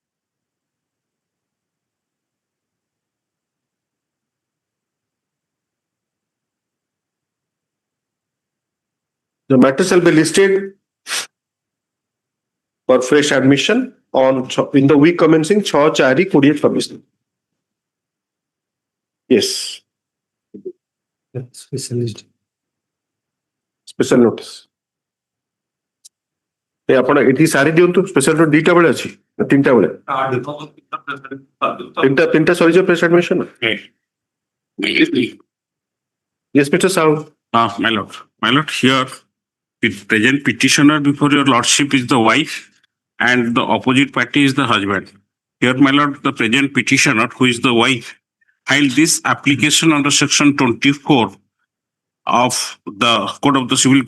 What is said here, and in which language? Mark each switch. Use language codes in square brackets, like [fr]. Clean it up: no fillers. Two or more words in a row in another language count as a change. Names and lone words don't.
[en] The matter shall be listed for fresh admission in the week commencing 6/4/2026. Yes. Special notice. [or] ଆପଣ ଏଠି ସାରି ଦିଅନ୍ତୁ [en] special note [or] ଦିଟା ବେଳେ ଅଛି ତିନିଟା ବେଳେ ତିନିଟା ସରିଯିବ [en] press admission yes Mr. Sahoo. My lord, here the present petitioner before your lordship is the wife and the opposite party is the husband. Here, my lord, the present petitioner, who is the wife, filed this application under section 24 of the Code of the Civil